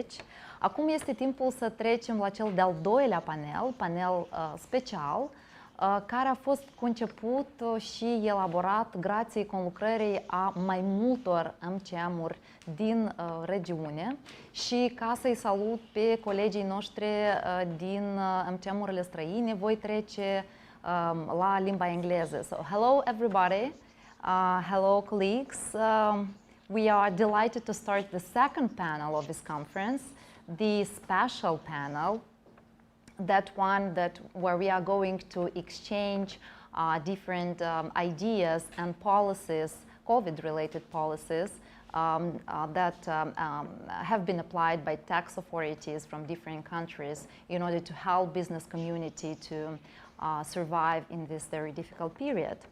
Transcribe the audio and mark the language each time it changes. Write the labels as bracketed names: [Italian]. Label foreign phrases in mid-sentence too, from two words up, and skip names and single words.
[Romanian] Acum este timpul să trecem la cel de-al doilea panel special, care a fost conceput și elaborat grație conlucrării a mai multor AmCham-uri din regiune și ca să-i salut pe colegii noștri din AmCham-urile străine, voi trece la limba engleză. [English] So, hello everybody, hello colleagues. We are delighted to start the second panel of this conference, the special panel, that one where we are going to exchange different ideas and policies, COVID-related policies that have been applied by tax authorities from different countries in order to help business community to survive in this very difficult period.